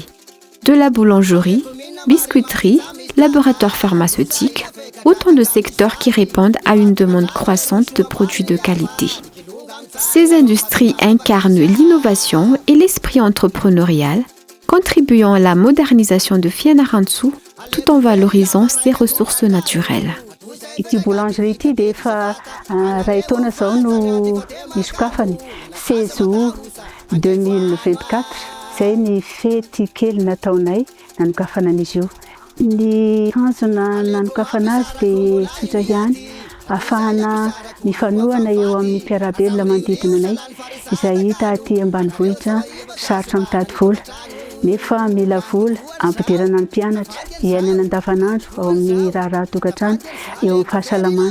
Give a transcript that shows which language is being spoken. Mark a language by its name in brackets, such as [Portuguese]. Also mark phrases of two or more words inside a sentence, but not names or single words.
[French] De la boulangerie, biscuiterie, laboratoire pharmaceutique, autant de secteurs qui répondent à une demande croissante de produits de qualité. Ces industries incarnent l'innovation et l'esprit entrepreneurial, contribuant à la modernisation de Fianarantsoa tout en valorisant ses ressources naturelles. [Malagasy] Ity boulangerie ity dia efa ray taona zao no nisokafany 16 août 2024 zay ny fety kely nataonay nanokafana an'izy io. Ny tanjona nanokafana azy dia tsotra ihany ahafahana mifanohana eo amin'ny mpiarabelona manodidina anay izay hita aty ambanivohitra sarotra mitady vola nefa mila vola ampidirana ny mpianatra iainana andavanandro ao amin'ny raharaha-tokantrano eo amin'ny fahasalamana.